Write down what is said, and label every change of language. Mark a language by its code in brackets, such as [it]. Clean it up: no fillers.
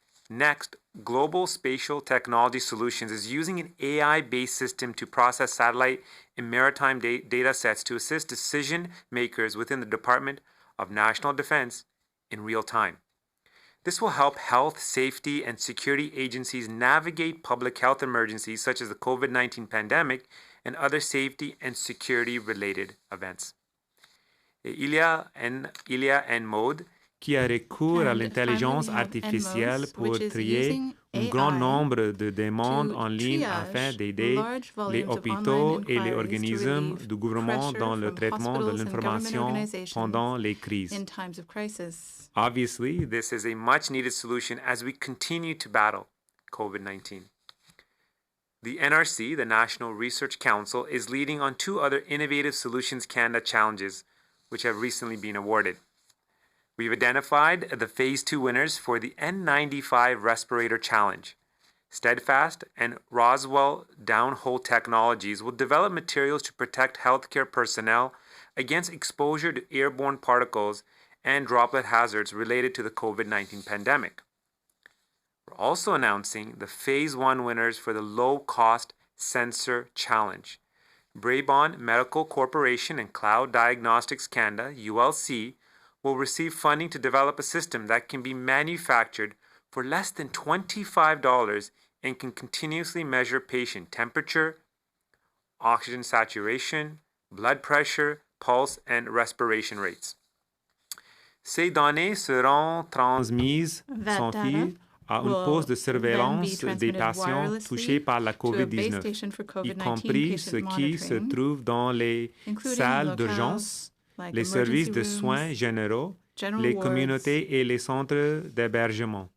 [en] Next, Global Spatial Technology Solutions is using an AI-based system to process satellite and maritime data sets to assist decision makers within the Department of National Defense in real time. This will help health, safety, and security agencies navigate public health emergencies such as the COVID-19 pandemic and other safety and security-related events. [fr] Il y a un mode qui a recours à l'intelligence artificielle pour trier un grand nombre de demandes en ligne afin d'aider les hôpitaux et les organismes du gouvernement dans le traitement de l'information pendant les crises. [en] Obviously, this is a much-needed solution as we continue to battle COVID-19. The NRC, the National Research Council, is leading on 2 other Innovative Solutions Canada challenges which have recently been awarded. We've identified the Phase 2 winners for the N95 Respirator Challenge. Steadfast and Roswell Downhole Technologies will develop materials to protect healthcare personnel against exposure to airborne particles and droplet hazards related to the COVID-19 pandemic. We're also announcing the Phase 1 winners for the Low-Cost Sensor Challenge. Braebon Medical Corporation and Cloud Diagnostics Canada, ULC, will receive funding to develop a system that can be manufactured for less than $25 and can continuously measure patient temperature, oxygen saturation, blood pressure, pulse, and respiration rates. [fr] Ces données seront transmises sans fil à une poste de surveillance des patients touchés par la COVID-19, y compris ceux qui se trouvent dans les salles d'urgence, les services de soins généraux, les communautés et les centres d'hébergement.